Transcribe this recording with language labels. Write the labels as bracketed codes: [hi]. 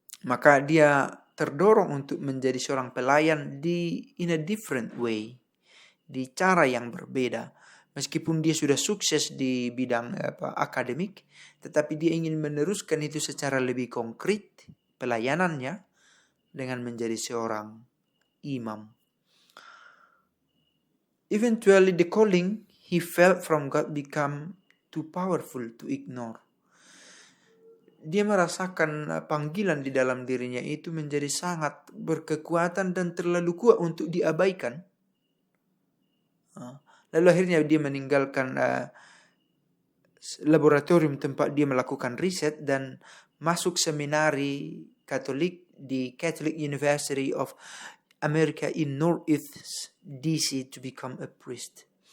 [id] Maka dia terdorong untuk menjadi seorang pelayan [en] in a different way, [id] di cara yang berbeda. Meskipun dia sudah sukses di bidang akademik, tetapi dia ingin meneruskan itu secara lebih konkret pelayanannya dengan menjadi seorang imam. [en] Eventually the calling he felt from God become too powerful to ignore. [id] Dia merasakan panggilan di dalam dirinya itu menjadi sangat berkekuatan dan terlalu kuat untuk diabaikan. Lalu akhirnya dia meninggalkan laboratorium tempat dia melakukan riset dan masuk seminari Katolik di Catholic University of America in Northeast DC [en] to become a priest.